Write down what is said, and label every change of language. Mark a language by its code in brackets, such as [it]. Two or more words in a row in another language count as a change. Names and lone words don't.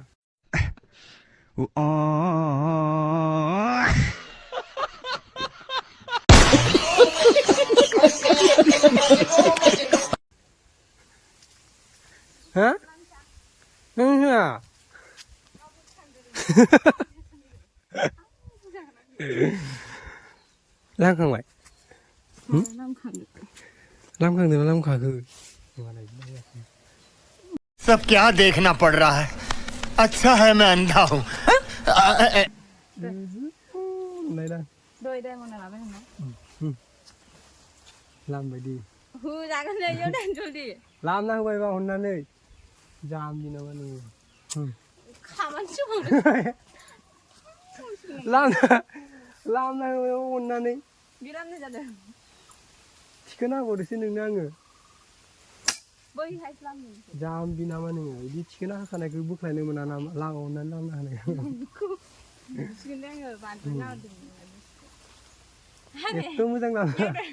[brx] हा नों होआ लांखांबाय लांखांदोंना लांखाखो [hi] सब क्या देखना पड़ रहा है अच्छा है मैं अंधा हूँ [brx] लामबायदि लामना होबायबा अननानै जामबि नामा नोङो लामना होबाय अननानै थिखोना हरदोसो नोंनो आङो जाम्बि नामा नोङो बिदि थिखोना होखानायखौ बोख्लायनो मोना नामा अननानै लामना होनायखौ एथ' मोजां लामना